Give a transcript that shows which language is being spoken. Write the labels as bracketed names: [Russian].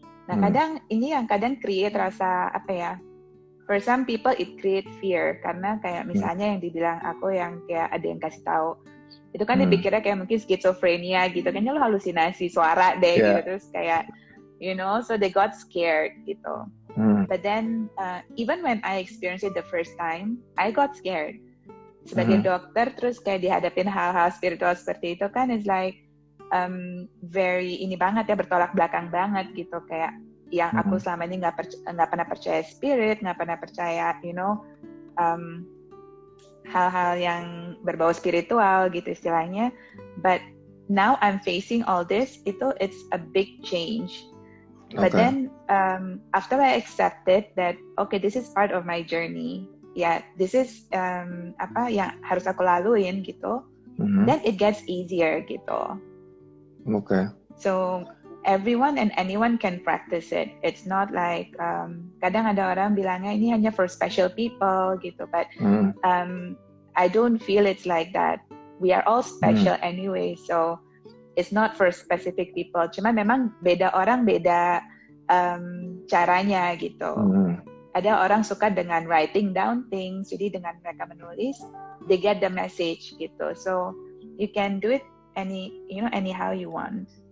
[Indonesian] Nah kadang ini yang kadang create rasa apa ya, [English] for some people it create fear, [Indonesian] karena kayak misalnya yang dibilang aku yang kayak ada yang kasih tahu, itu kan dipikirnya kayak mungkin skizofrenia gitu, kayaknya lu halusinasi suara deh gitu, terus kayak [English] so they got scared gitu. But then even when I experienced it the first time, I got scared. [Indonesian] Sebagai dokter terus kayak dihadapin hal-hal spiritual seperti itu kan [English] is like very [Indonesian] ini banget ya, bertolak belakang banget gitu, kayak yang aku selama ini nggak pernah percaya spirit, nggak pernah percaya hal-hal yang berbau spiritual gitu istilahnya. [English] But now I'm facing all this, it's a big change. But then after I accepted that okay, this is part of my journey, this is [Indonesian] apa yang harus aku laluin [English] gitu, then it gets easier gitu. So everyone and anyone can practice it. It's not like [Indonesian] kadang ada orang bilangnya ini hanya [English] for special people gitu, but I don't feel it's like that. We are all special anyway, so it's not for specific people. [Indonesian] Cuma memang beda orang, beda caranya gitu. Ada orang suka dengan [English] writing down things, [Indonesian] jadi dengan mereka menulis, [English] they get the message [Indonesian] gitu. [English] So you can do it anyhow you want.